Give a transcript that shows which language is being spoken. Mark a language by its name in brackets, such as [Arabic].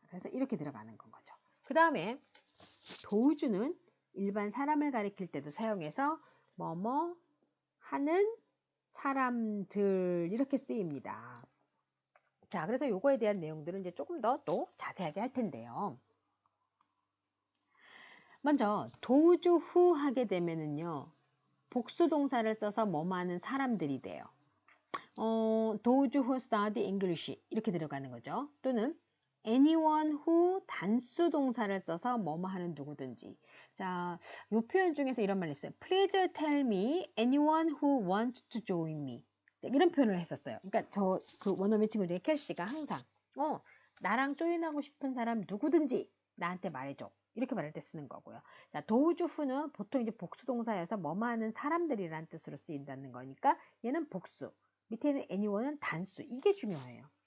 [Korean] 그래서 이렇게 들어가는 건 거죠. 그 다음에 도우주는 일반 사람을 가리킬 때도 사용해서 뭐뭐 하는 사람들 이렇게 쓰입니다. 자, 그래서 요거에 대한 내용들은 이제 조금 더 또 자세하게 할 텐데요. 먼저 도우주 후 하게 되면은요. 복수 동사를 써서 뭐뭐 하는 사람들이 돼요. [English] those who study English [Korean] 이렇게 들어가는 거죠. 또는 [English] anyone who [Korean] 단수 동사를 써서 뭐뭐 하는 누구든지. 자, 이 표현 중에서 이런 말 있어요. [English] Please tell me anyone who wants to join me. [Korean] 이런 표현을 했었어요. 그러니까 저 그 원어민 친구 중에 켈씨가 항상 나랑 조인하고 싶은 사람 누구든지 나한테 말해줘. 이렇게 말할 때 쓰는 거고요. 자, [English] those who [Korean] 는 보통 이제 복수 동사여서 뭐뭐 하는 사람들이라는 뜻으로 쓰인다는 거니까 얘는 복수. 밑에 있는 anyone은 단수. 이게 중요해요.